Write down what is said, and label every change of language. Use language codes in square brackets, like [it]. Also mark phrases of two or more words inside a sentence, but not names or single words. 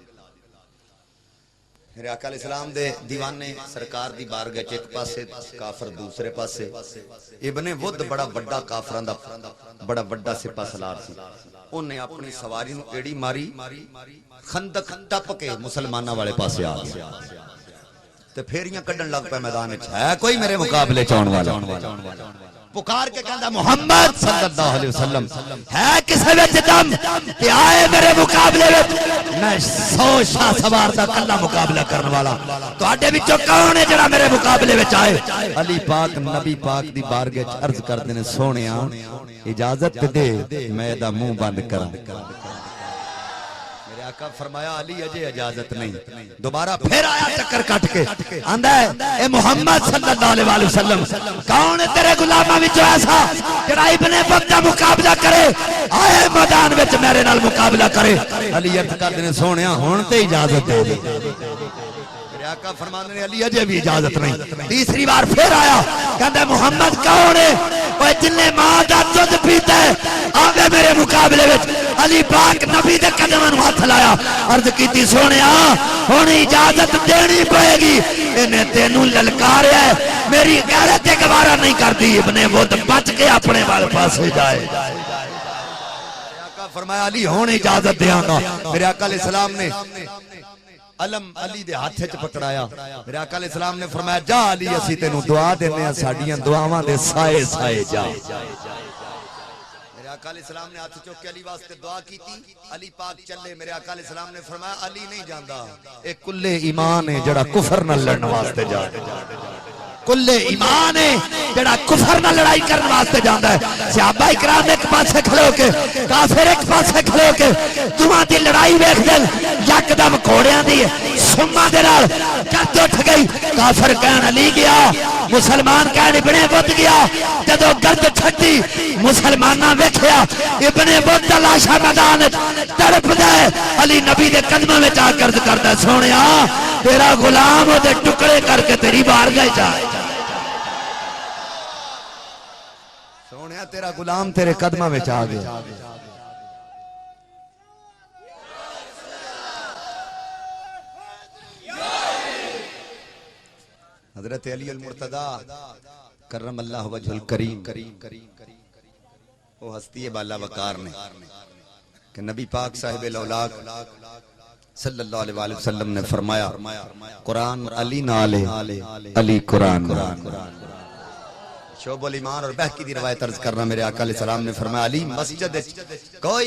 [pa] میرے آقا [ar] علیہ السلام [pa] دے دیوانے سرکار دی بارگاہ چ ایک پاسے کافر دوسرے پاسے ابن ود بڑا بڑا کافراں دا بڑا بڑا سپاہ سالار سی انہیں اپنی سواری نو ایڑی ماری خندق ٹپ کے مسلماناں والے پاسے آ گیا تے پھیریاں کڈن لگ پے میدان وچ ہے کوئی میرے مقابلے چون والا پکار کے کہندا محمد [ar] صلی اللہ علیہ وسلم [pa] ہے کسے وچ دم کہ آئے میرے مقابلے وچ میں 100 شاہ سوار دا کلا مقابلہ کرن والا تواڈے وچوں کون ہے جڑا میرے مقابلے وچ آئے علی پاک نبی پاک دی بارگاہ وچ عرض کردے نے سونیا اجازت دے میں دا منہ بند کراں میرے آقا فرمایا علی اجے اجازت نہیں دوبارہ پھر آیا چکر کٹ کے آندا ہے اے محمد [ar] صلی اللہ علیہ وسلم [pa] کون ہے تیرے غلاماں وچوں ایسا جڑا ابن ود دا مقابلہ کرے آئے میدان وچ میرے نال مقابلہ کرے علی عرض کردے نے سونیا ہن تے اجازت دے میرے آقا فرماندے نے علی اجے بھی اجازت نہیں تیسری بار پھر آیا کہندا محمد کون ہے اوے جن نے ماں دا دودھ پیتا ہے آوے میرے مقابلے وچ علی پاک نبی دے قدماں نوں ہاتھ لایا عرض کیتی سونیا ہن اجازت دینی پئے گی اینے تینوں للکاریا ہے میری غیرت گوارا نہیں کردی ابن ود بچ کے اپنے وال پاسے جائے آقا فرمایا علی ہن اجازت دیاں گا میرے آقا [ar] علیہ السلام [pa] نے علم علی دے ہاتھ وچ پکڑایا میرے آقا [ar] علیہ السلام [pa] نے فرمایا جا علی اسی تینوں دعا دینے ہیں ساڈیاں دعاواں دے سائے سائے جا میرے آقا [ar] علیہ السلام [pa] نے ہاتھ چوک کے علی واسطے دعا کیتی علی پاک چلے میرے آقا [ar] علیہ السلام [pa] نے فرمایا علی نہیں جاندا اے کلے ایمان ہے جڑا کفر نال لڑن واسطے جا کلے ایمان ہے جڑا کفر نال لڑائی کرن واسطے جاندا ہے صحابہ اکرام ایک پاسے کھڑے ہو کے کافر ایک پاسے کھڑے ہو کے دوواں دی لڑائی ویکھ دے یکدم گھوڑیاں دی سما دے نال گرد اٹھ گئی کافر کہن علی گیا مسلمان کہن ابن ود گیا جدوں گرد چھٹی مسلماناں ویکھیا ابن ود دا لاشا میدان تڑپدا ہے علی نبی دے قدماں وچ آ کے عرض کردا سونیا تیرا غلام دے ٹکڑے کر کے تیری بارگاہ جائے سونیا تیرا غلام تیرے قدماں وچ آ گیا حضرت علی المرتضی [ar] کرم اللہ وجہ الکریم [pa] وہ ہستی بالا وقار نے کہ نبی پاک [ar] صاحب الاولاق صلی اللہ علیہ وسلم [pa] نے فرمایا قرآن علی نالے علی قرآن شعب الایمان اور بہکی دی روایت عرض کرنا میرے آقا [ar] علیہ السلام [pa] نے فرمایا علی مسجد کوئی